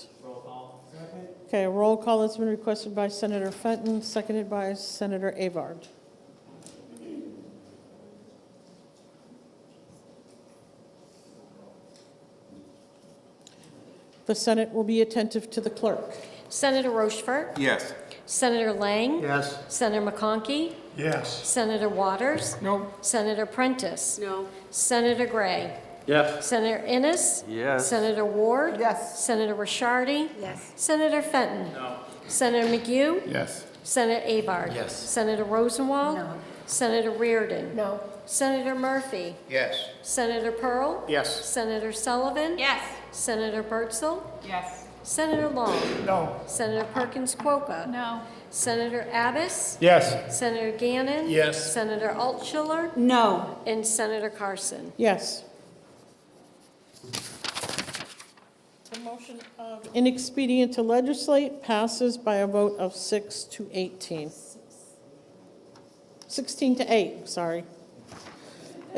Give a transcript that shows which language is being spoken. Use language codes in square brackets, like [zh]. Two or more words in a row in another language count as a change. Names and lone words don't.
[en] Roll call. Second. Okay, a roll call has been requested by Senator Fenton, seconded by Senator Avard. The Senate will be attentive to the clerk. Senator Rochefort? Yes. Senator Lang? Yes. Senator McConkey? Yes. Senator Waters? No. Senator Prentice? No. Senator Gray? Yes. Senator Innes? Yes. Senator Ward? Yes. Senator Rishardi? Yes. Senator Fenton? No. Senator McHugh? Yes. Senator Avard? Yes. Senator Rosenwald? No. Senator Reardon? No. Senator Murphy? Yes. Senator Pearl? Yes. Senator Sullivan? Yes. Senator Bertzel? Yes. Senator Long? No. Senator Perkins Quokka? No. Senator Abbas? Yes. Senator Gannon? Yes. Senator Altschiller? No. And Senator Carson. Yes. The motion of inexpedient to legislate passes by a vote of 6 to 18. 16 to 8, sorry.